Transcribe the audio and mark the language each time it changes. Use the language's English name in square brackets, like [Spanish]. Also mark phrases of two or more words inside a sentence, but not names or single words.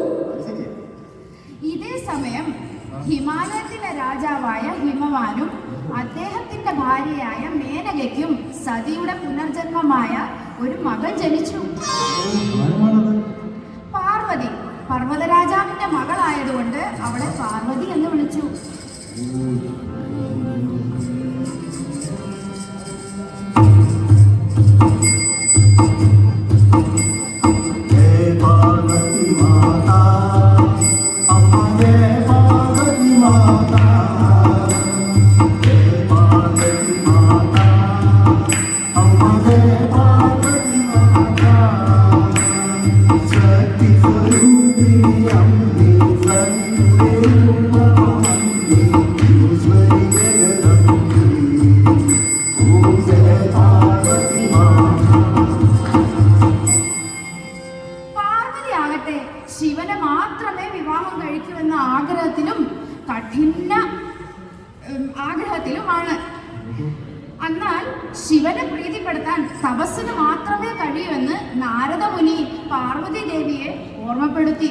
[Malayalam] ഇതേ സമയം ഹിമാലയത്തിലെ രാജാവായ ഹിമവാനും അദ്ദേഹത്തിന്റെ ഭാര്യയായ മേനകയ്ക്കും സതിയുടെ പുനർജന്മമായ ഒരു മകൾ ജനിച്ചു. പാർവതി. പർവ്വതരാജാവിന്റെ മകളായതുകൊണ്ട് അവളെ പാർവതി എന്ന് വിളിച്ചു. [Hindi] हे पार्वती माता अम्मा हे पार्वती माता हे पार्वती माता अम्मा हे पार्वती माता शक्ति स्वरूपिणी अम्बे सर्वे रूपमंडे ईश्वरी जगदम्बे ओम जय पार्वती माता [Malayalam] പാർവതി ആകട്ടെ ശിവനെ മാത്രമേ വിവാഹം കഴിക്കൂവെന്ന ആഗ്രഹത്തിലുമാണ്. എന്നാൽ ശിവനെ പ്രീതിപ്പെടുത്താൻ തപസ്സിന് മാത്രമേ കഴിയൂവെന്ന് നാരദ മുനി പാർവതി ദേവിയെ ഓർമ്മപ്പെടുത്തി.